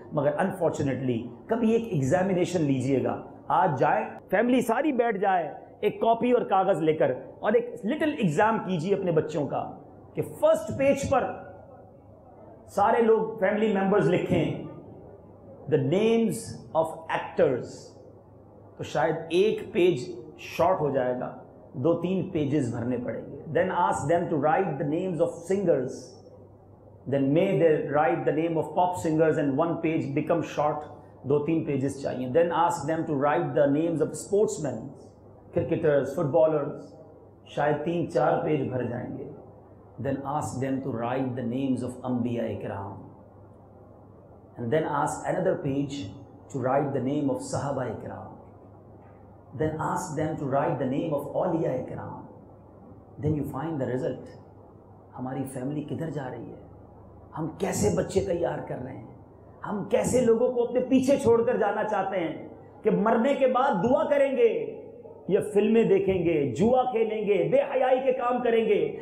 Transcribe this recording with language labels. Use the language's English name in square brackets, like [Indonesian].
[Urdu] مگر انفارچونیٹلی کبھی ایک ایگزامینیشن لیجئے گا, آج جائیں فیملی ساری بیٹھ جائے ایک کاپی اور کاغذ لے کر اور ایک لٹل ایگزام کیجئے اپنے بچوں کا کہ فرسٹ پیج پر سارے لوگ فیملی ممبرز لکھیں [English] the names of actors. [Urdu] تو شاید ایک پیج شارٹ ہو جائے گا, 2-3 پیجز بھرنے پڑیں گے. [English] Then ask them to write the names of singers. Then may they write the name of pop singers and 1 page become short, 2-3 pages چاہیے. Then ask them to write the names of sportsmen, cricketers, footballers. [Urdu] شاید 3-4 page بھر جائیں گے. [English] Then ask them to write the names of Anbiya Ikram. And then ask another page to write the name of Sahaba Ikram. Then ask them to write the name of Awliya Ikram. Then you find the result. [Urdu] ہماری family کدھر جا رہی ہے, ہم کیسے بچے تیار کر رہے ہیں, ہم کیسے لوگوں کو اپنے پیچھے چھوڑ کر جانا چاہتے ہیں کہ مرنے کے بعد دعا کریں گے, یہ فلمیں دیکھیں گے, جوا کھیلیں گے, بے حیائی کے کام کریں گے.